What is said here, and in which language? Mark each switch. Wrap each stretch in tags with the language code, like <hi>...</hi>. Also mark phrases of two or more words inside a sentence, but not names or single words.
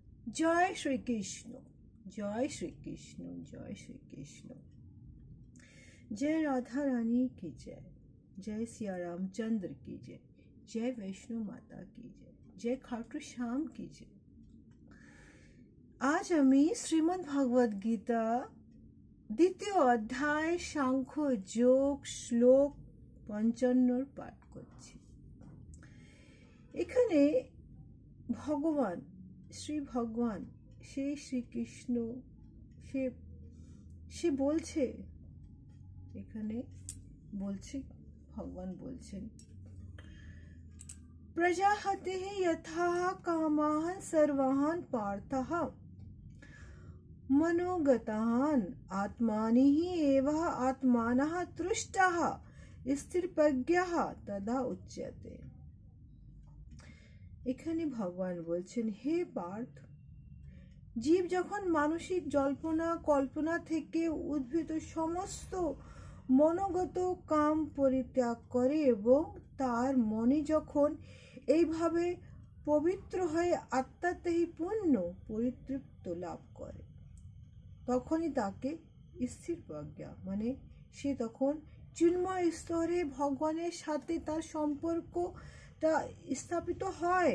<hi>जय श्री कृष्ण, जय श्री कृष्ण, जय श्री कृष्ण। जय राधा रानी की जय, जय सिया रामचंद्र की जय, जय वैष्णो माता की जय, जय खाटू श्याम की जय।</hi> <bn>आज আমি শ্রীমদ্ ভগবদ গীতা দ্বিতীয় অধ্যায় সাংখ্য যোগ শ্লোক 55 পাঠ করছি। এখানে ভগবান শ্রী ভগবান সেই শ্রীকৃষ্ণ সে বলছে, এখানে বলছে ভগবান বলছেন,</bn> <sa>প্রজাহতেঃ যথা কামাঃ সর্বান পার্থঃ मनोगतान् आत्मानिः एव आत्मानः तुष्टः स्थिरप्रज्ञः तदा उच्यते।</sa> <bn>এখানে ভগবান বলছেন, হে পার্থ, জীব যখন মানসিক জল্পনা কল্পনা থেকে উদ্ভূত সমস্ত মনোগত কাম পরিত্যাগ করে এবং তার মনে যখন এইভাবে পবিত্র হয়ে আত্মাতেই পূর্ণ পরিতৃপ্ত লাভ করে, তখনই তাকে স্থির প্রজ্ঞা মানে সে তখন চিন্ময় স্তরে ভগবানের সাথে তার সম্পর্কটা স্থাপিত হয়।</bn>